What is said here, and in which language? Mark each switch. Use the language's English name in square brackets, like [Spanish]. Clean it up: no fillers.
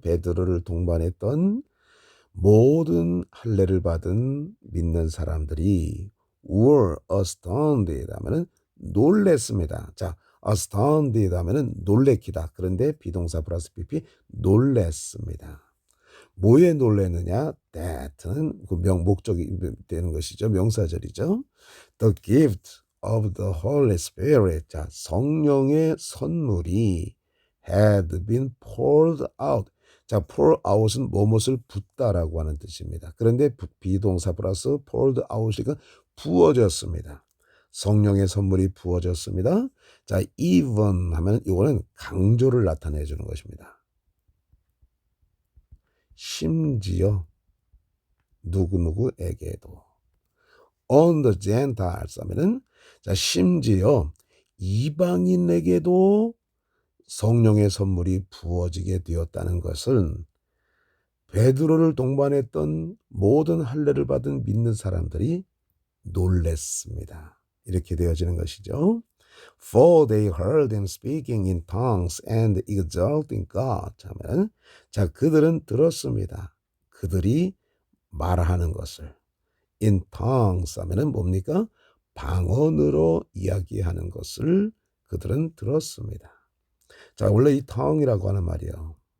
[Korean] 베드로를 동반했던 모든 할례를 받은 믿는 사람들이 [English] were astounded [Korean] 하면은 놀랬습니다. 자, astounded 하면은 놀래키다. 그런데 비동사 플러스 PP 놀랬습니다. 뭐에 놀래느냐? that는 그 목적이 되는 것이죠. 명사절이죠. [English] The gift of the Holy Spirit. [Korean] 자, 성령의 선물이 [English] had been poured out. [Korean] 자, pour out은 무엇을 붓다라고 하는 뜻입니다. 그런데 비동사 플러스 poured out이니까 부어졌습니다. 성령의 선물이 부어졌습니다. 자, even 하면 이거는 강조를 나타내 주는 것입니다. 심지어 누구누구에게도 [English] on the Gentiles [Korean] 하면은 자, 심지어 이방인에게도 성령의 선물이 부어지게 되었다는 것은 베드로를 동반했던 모든 할례를 받은 믿는 사람들이 놀랬습니다. 이렇게 되어지는 것이죠. [English] For they heard him speaking in tongues and exalting God. [Korean] 하면 자, 그들은 들었습니다. 그들이 말하는 것을 [English] in tongues [Korean] 하면은 뭡니까? 방언으로 이야기하는 것을 그들은 들었습니다. 자, 원래 이 tongue이라고 하는 말이요.